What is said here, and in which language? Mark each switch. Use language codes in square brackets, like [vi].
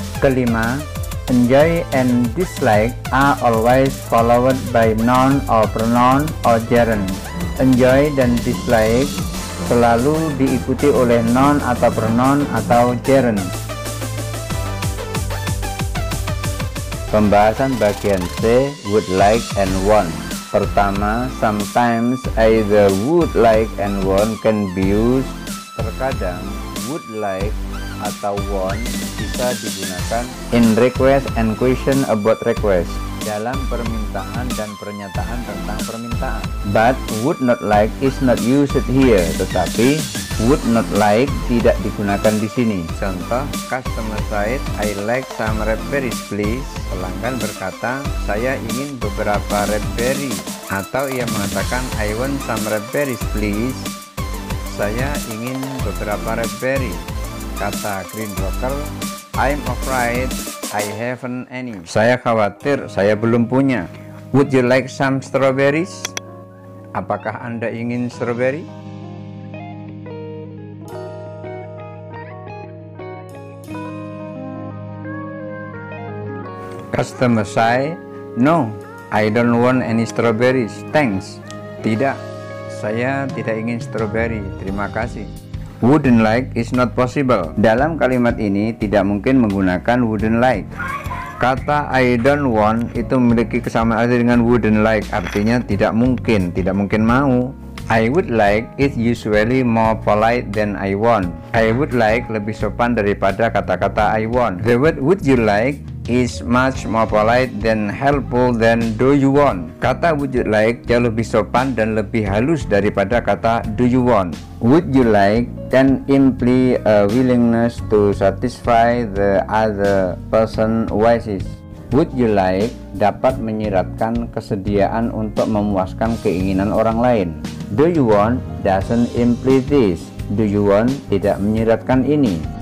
[en] Kelima, enjoy and dislike are always followed by noun or pronoun or gerund. [id] Enjoy dan dislike selalu diikuti oleh noun atau pronoun atau gerund. Pembahasan bagian C, [en] would like and want. Pertama, sometimes either would like and want can be used. [id] Terkadang would like atau want bisa digunakan [en] in request and question about request, [id] dalam permintaan dan pernyataan tentang permintaan. [en] But would not like is not used here. [id] Tetapi would not like tidak digunakan di sini. [en] Contoh, customer said, I like some raspberries please. [id] Pelanggan berkata, saya ingin beberapa raspberry. Atau ia mengatakan, [en] I want some raspberries please. [id] Saya ingin beberapa raspberry. [en] Kata greengrocer, I'm afraid I haven't any. [id] Saya khawatir saya belum punya. [en] Would you like some strawberries? [id] Apakah Anda ingin strawberry? [en] Customer say, no, I don't want any strawberries, thanks. [id] Tidak, saya tidak ingin strawberry, terima kasih. [en] Wouldn't like is not possible. [id] Dalam kalimat ini tidak mungkin menggunakan wouldn't like. Kata I don't want itu memiliki kesamaan arti dengan wouldn't like, artinya tidak mungkin mau. [en] I would like is usually more polite than I want. [id] I would like lebih sopan daripada kata-kata I want. [en] The word would you like is much more polite than helpful than do you want. [id] Kata would you like jauh lebih sopan dan lebih halus daripada kata do you want. [en] Would you like can imply a willingness to satisfy the other person wishes. [id] Would you like dapat menyiratkan kesediaan untuk memuaskan keinginan orang lain. [en] Do you want doesn't imply this. [id] Do you want tidak menyiratkan ini.